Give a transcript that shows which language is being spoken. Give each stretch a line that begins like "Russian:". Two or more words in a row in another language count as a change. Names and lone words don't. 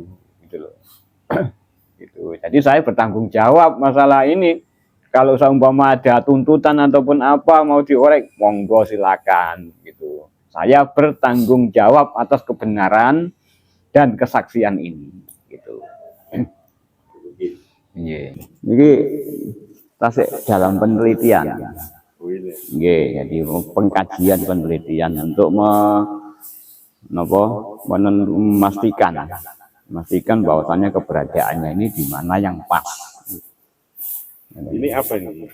Indonesian: Gitu loh. Gitu. Jadi saya bertanggung jawab masalah ini. Kalau seumpama ada tuntutan ataupun apa mau diorek, monggo silakan gitu. Saya bertanggung jawab atas kebenaran dan kesaksian ini gitu.
Javanese: Nggih. Niki tasik
Indonesian: dalam penelitian. Nggih, jadi pengkajian penelitian untuk memastikan bahwasannya keberadaannya ini di mana yang pas. Ini apa ini?